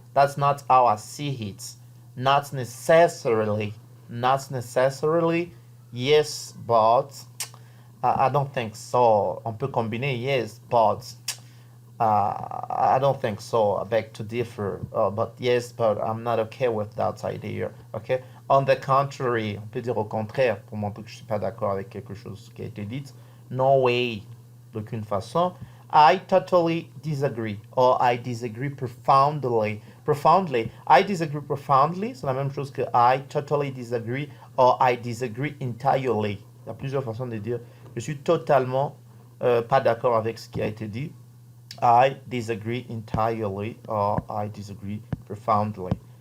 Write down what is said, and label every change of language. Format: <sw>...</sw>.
<en>That's not how I see it. Not necessarily. Not necessarily. Yes, but I don't think so.</en> <fr>On peut combiner</fr> <en>yes, but I don't think so. I beg to differ. But yes, but I'm not okay with that idea. Okay? On the contrary,</en> <fr>on peut dire au contraire pour montrer que je ne suis pas d'accord avec quelque chose qui a été dit.</fr> <en>No way,</en> <fr>d'aucune façon.</fr> <en>I totally disagree. Or I disagree profoundly. Profoundly. I disagree profoundly,</en> <fr>c'est la même chose que</fr> <en>I totally disagree. Or I disagree entirely.</en> <fr>Il y a plusieurs façons de dire je suis totalement pas d'accord avec ce qui a été dit.</fr> <en>I disagree entirely or I disagree profoundly.</en>